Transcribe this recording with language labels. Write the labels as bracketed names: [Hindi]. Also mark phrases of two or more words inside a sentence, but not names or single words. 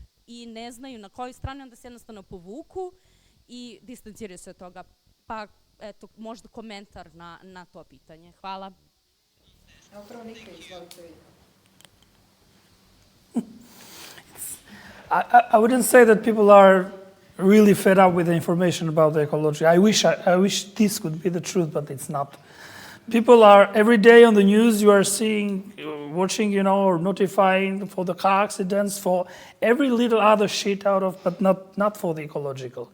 [Bosnian] I ne znaju na kojoj strani, onda se jednostavno povuku i distanciraju se od toga. Pa, eto, možda komentar na to pitanje. Hvala. Evo prvo Nika, izvolite vi. [English] I wouldn't say that people are really fed up with the information about the ecology. I wish this could be the truth, but it's not. People are, every day on the news, you are seeing, watching, or notifying for the car accidents, for every little other shit but not for the ecological.